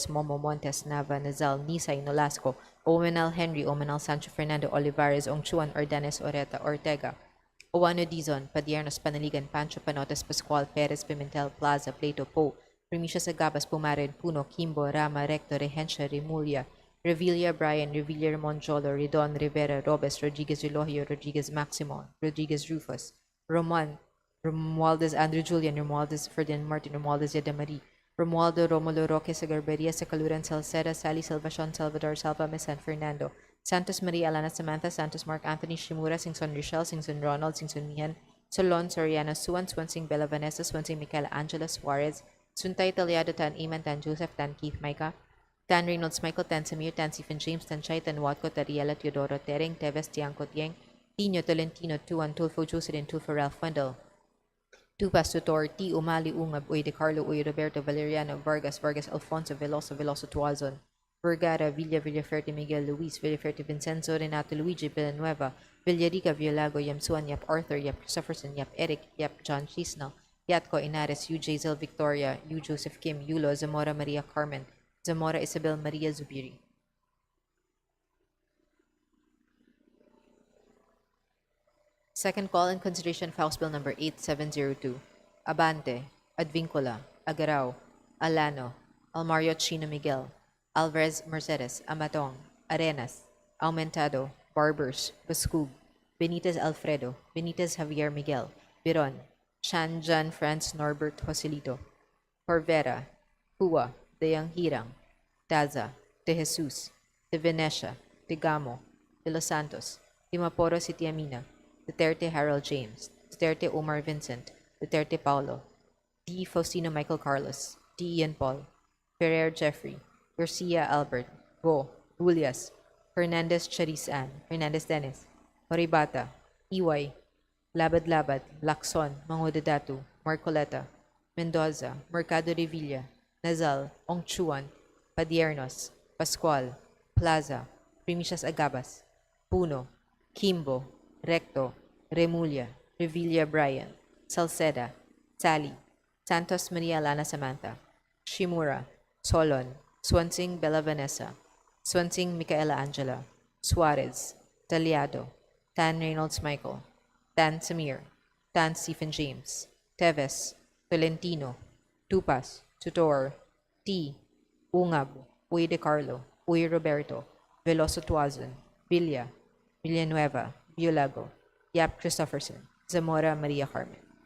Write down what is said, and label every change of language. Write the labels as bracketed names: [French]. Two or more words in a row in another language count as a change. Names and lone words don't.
[English] Momo, Montes, Nava, Nazal, Nisay, Nolasco, Omenal Henry, Omenal Sancho Fernando Olivares, Ongchuan, Ordanes, Oreta, Ortega, Owano Dizon, Padiernos, Panaligan, Pancho, Panotes, Pascual, Perez, Pimentel, Plaza, Plato, Po, Primicia Sagabas, Pumarin, Puno, Kimbo, Rama, Recto, Rehencia, Remulia, Revilla, Brian, Revilla, Monjolo, Redon, Rivera, Robes, Rodriguez, Relogio, Rodriguez, Maximo, Rodriguez, Rufus, Romualdez, Andrew Julian, Romualdez, Ferdinand Martin, Romualdez, Yadamari, Romualdo, Romulo, Roque, Sagarberia, Sacaluran, Salceda, Sally, Salvacion, Salvador, Salva, San Fernando, Santos Maria, Alana, Samantha, Santos, Mark Anthony, Shimura, Singson, Rochelle, Singson, Ronald, Singson, Mihan, Solon, Soriano, Suan, Swansing, Bella Vanessa, Swansing, Michaela Angela Suarez, Suntay, Taliado, Tan Iman, Tan Joseph, Tan Keith, Micah, Tan Reynolds, Michael, Tan Samir, Tan Stephen James, Tan Chay, Tan Watco, Tariela, Teodoro, Tering, Teves, Tiangco, Tieng, Tino, Tolentino, Tuan, Tulfo, Jocelyn, Tulfo, Ralph Wendell, Tupas, Tutor, T. Umali, Ungab, Uy, De Carlo, Uy, Roberto, Valeriano, Vargas, Alfonso, Veloso, Tuazon, Vergara, Villaferte, Miguel, Luis, Villaferte, Vincenzo, Renato, Luigi, Villanueva, Villarica, Villago, Yamsuan, Yap Arthur, Yap Christopherson, Yap Eric, Yap John Chisnell, Yatco, Inares, U. J. Zil, Victoria, U. Joseph Kim, Yulo, Zamora, Maria Carmen, Zamora, Isabel, Maria Zubiri. Second call in consideration of House Bill number 8702. Abante, Advincula, Agarao, Alano, Almario Chino Miguel, Alvarez Mercedes, Amatong, Arenas, Aumentado, Barbers, Bascug, Benitez Alfredo, Benitez Javier Miguel, Biron, Chan Jan Franz Norbert Joselito, Corvera, Hua, Deyang Hirang, Daza, De Jesus, De Venecia, De Gamo, De Los Santos, De Maporo City Amina, Duterte Harold James, Duterte Omar Vincent, Duterte Paulo, D. Faustino Michael Carlos, D. Ian Paul, Ferrer Jeffrey, Garcia Albert, Go, Julias, Hernandez Charis Ann, Hernandez Dennis, Horibata, EY, Labad, Lacson, Mangudadatu, Marcoleta, Mendoza, Mercado Revilla, Nazal, Ongchuan, Padiernos, Pascual, Plaza, Primicias Agabas, Puno, Kimbo, Recto, Remulia, Revilla Brian, Salceda, Sally, Santos Maria Lana Samantha, Shimura, Solon, Swansing Bella Vanessa, Swansing Micaela Angela, Suarez, Taliado, Tan Reynolds Michael, Tan Samir, Tan Stephen James, Teves, Tolentino, Tupas, Tutor, T. Ungab, Uy De Carlo, Uy Roberto, Veloso Tuazon, Villa, Villanueva, Biolago, Yap Christopherson, Zamora Maria Carmen.